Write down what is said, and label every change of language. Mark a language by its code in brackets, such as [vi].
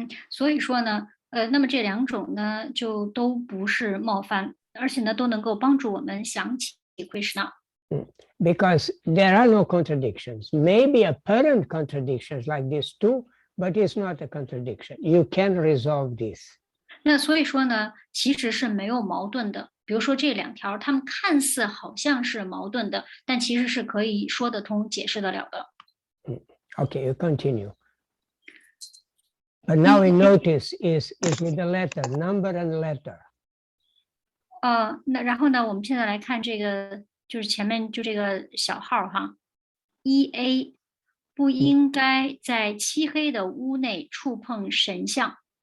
[zh] 所以说呢，那么这两种呢就都不是冒犯，而且呢都能够帮助我们想起 Krishna。 [en] Because there are no contradictions. Maybe apparent contradictions like this too, but it's not a contradiction. You can resolve this. [zh] 那所以说呢，其实是没有矛盾的。比如说这两条，它们看似好像是矛盾的，但其实是可以说得通、解释得了的。 [en] Okay, you continue. But now we notice is with the letter, number and letter. [zh] 那然后呢，我们现在来看这个，就是前面就这个小号哈，1A 不应该在漆黑的屋内触碰神像。